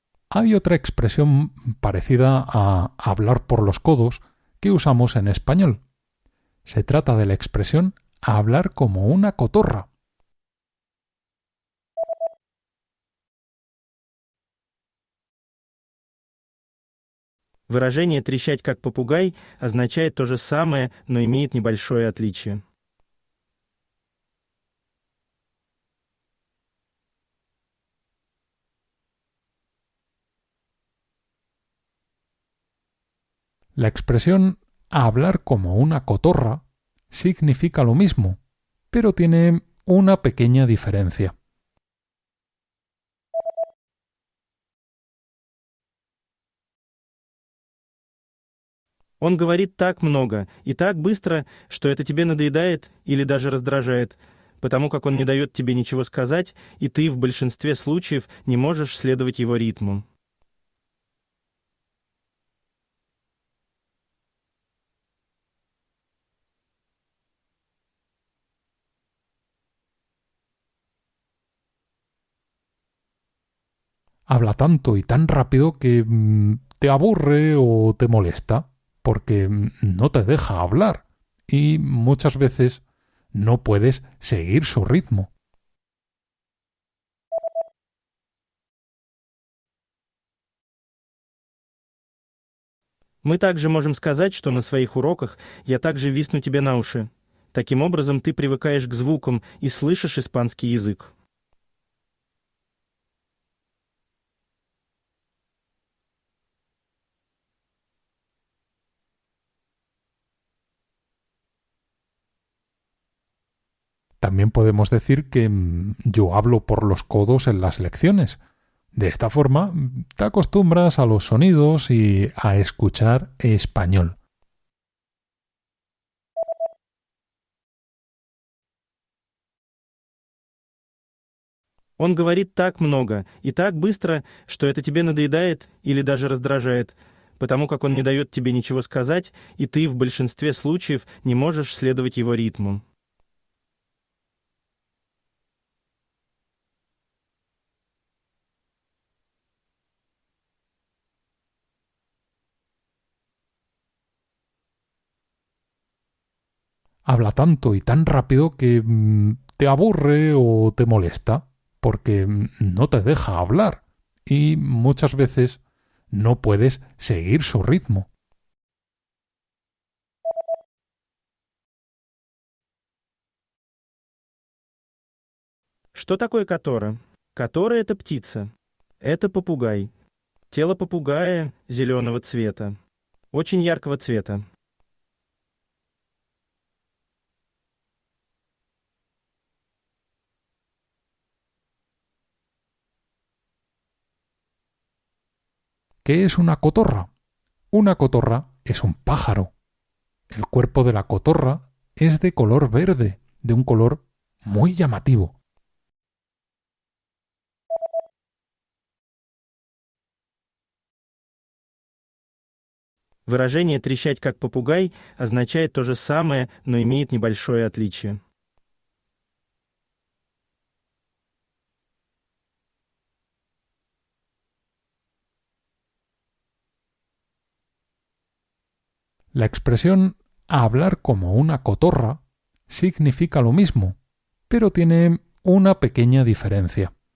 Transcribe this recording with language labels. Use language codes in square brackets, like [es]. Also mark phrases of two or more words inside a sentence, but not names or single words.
[es] Hay otra expresión parecida a hablar por los codos que usamos en español. Se trata de la expresión hablar como una cotorra. [ru] Выражение «трещать как попугай» означает то же самое, но имеет небольшое отличие. [es] La expresión hablar como una cotorra significa lo mismo, pero tiene una pequeña diferencia. [ru] Он говорит так много и так быстро, что это тебе надоедает или даже раздражает, потому как он не дает тебе ничего сказать, и ты в большинстве случаев не можешь следовать его ритму. [es] Habla tanto y tan rápido que te aburre o te molesta, porque no te deja hablar y muchas veces no puedes seguir su ritmo. [ru] Мы также можем сказать, что на своих уроках я также висну тебе на уши. Таким образом, ты привыкаешь к звукам и слышишь испанский язык. [es] También podemos decir que yo hablo por los codos en las lecciones. De esta forma, te acostumbras a los sonidos y a escuchar español. [ru] Он говорит так много и так быстро, что это тебе надоедает или даже раздражает, потому как он не дает тебе ничего сказать, и ты в большинстве случаев не можешь следовать его ритму. [es] Habla tanto y tan rápido que te aburre o te molesta, porque no te deja hablar y muchas veces no puedes seguir su ritmo. [ru] Что такое котора? Котора — это птица. Это попугай. Тело попугая зеленого цвета. Очень яркого цвета. [es] ¿Qué es una cotorra? Una cotorra es un pájaro. El cuerpo de la cotorra es de color verde, de un color muy llamativo. [ru] Выражение «трещать как попугай» означает то же самое, но имеет небольшое отличие. [es] La expresión hablar como una cotorra significa lo mismo, pero tiene una pequeña diferencia.